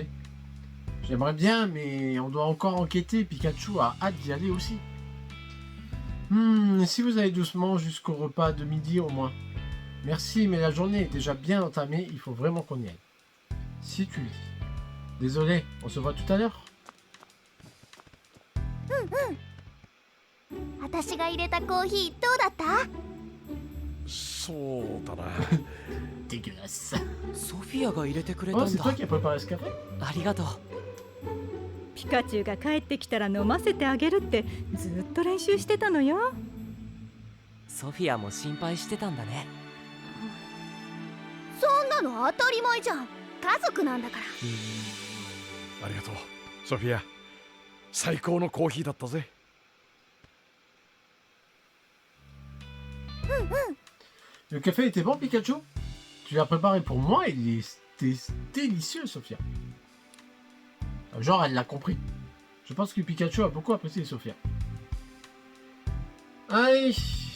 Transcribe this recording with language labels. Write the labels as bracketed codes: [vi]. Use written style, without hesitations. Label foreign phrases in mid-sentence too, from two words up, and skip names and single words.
[fr] J'aimerais bien, mais on doit encore enquêter, Pikachu a hâte d'y aller aussi. Si vous allez doucement jusqu'au repas de midi au moins. Merci, mais la journée est déjà bien entamée, il faut vraiment qu'on y aille. Si tu le dis. Désolé, on se voit tout à l'heure. [ja] 私が入れたコーヒーどうだった？そうだな。 [fr] Dégueulasse. [ja] ソフィアが入れてくれた [fr] Oh, ん c'est [ja] だ。 [fr] toi qui as préparé ce café? [ja] ありがとう。ピカチュウが帰ってきたら飲ませてあげるってずっと練習してたのよ。ソフィアも心配してたんだね。そんなの当たり前じゃん。家族なんだから。ありがとう、ソフィア。最高のコーヒーだったぜ。 [fr] Le café était bon, Pikachu? Tu l'as préparé pour moi, il était délicieux, Sophia. Genre, elle l'a compris. Je pense que Pikachu a beaucoup apprécié Sophia.